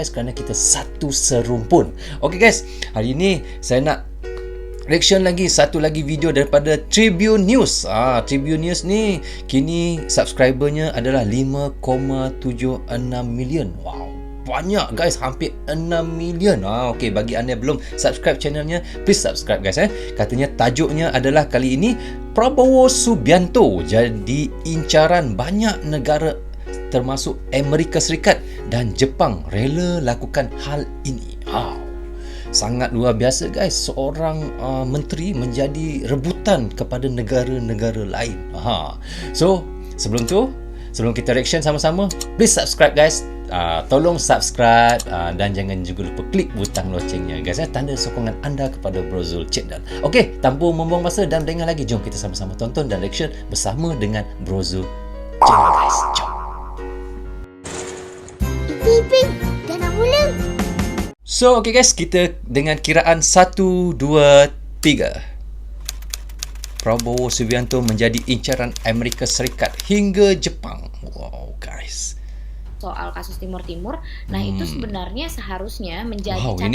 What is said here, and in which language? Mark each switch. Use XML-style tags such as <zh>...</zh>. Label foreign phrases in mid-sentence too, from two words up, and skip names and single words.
<ms>Kerana kita satu serumpun.</ms> <en>Okey guys,</en> <ms>hari ini saya nak reaction lagi satu lagi video daripada Tribune News. Tribune News ni kini subscribernya adalah 5,76 million. Wow, banyak guys, hampir 6 million. Okey, bagi anda yang belum subscribe channelnya,</ms> <en>please subscribe guys.</en> <ms>Katanya tajuknya adalah kali ini Prabowo Subianto jadi incaran banyak negara termasuk Amerika Serikat dan Jepang rela lakukan hal ini. Sangat luar biasa guys, seorang menteri menjadi rebutan kepada negara-negara lain. So, sebelum kita reaction sama-sama,</ms> <en>please subscribe guys.</en> <ms>Tolong subscribe dan jangan juga lupa klik butang locengnya guys, tanda sokongan anda kepada Brozul Channel. Okey, tanpa membuang masa dan dengar lagi, jom kita sama-sama tonton dan reaction bersama dengan Brozul Channel guys. Jom. Iping, dah nak mula.</ms> <en>So, okay guys,</en> <ms>kita dengan kiraan 1, 2, 3.</ms> <id>Prabowo Subianto menjadi incaran Amerika Serikat hingga Jepang.</id> <en>Wow guys.</en> <id>Soal kasus Timur Timur, nah itu sebenarnya seharusnya menjadi catatan</id>